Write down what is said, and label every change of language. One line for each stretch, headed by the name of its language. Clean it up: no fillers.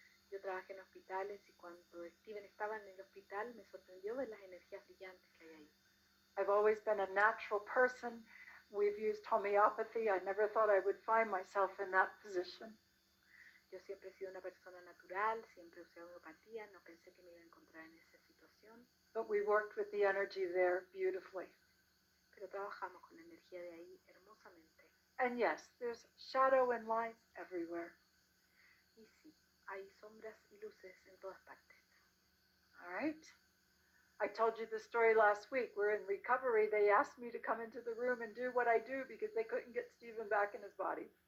Spanish: Yo trabajé en hospitales y cuando Steven estaba en el hospital me sorprendió ver las energías brillantes que hay ahí.
English: I've always been a natural person. We've used homeopathy. I never thought I would find myself in that position.
Spanish: Yo siempre he sido una persona natural, siempre usé homeopatía, no pensé que me iba a encontrar en esa situación.
English: But we worked with the energy there beautifully.
Spanish: Pero trabajamos con la energía de ahí hermosamente.
English: And yes, there's shadow and light everywhere.
Spanish: Y sí, hay sombras y luces en todas partes.
English: All right. I told you the story last week. We're in recovery. They asked me to come into the room and do what I do because they couldn't get Stephen back in his body.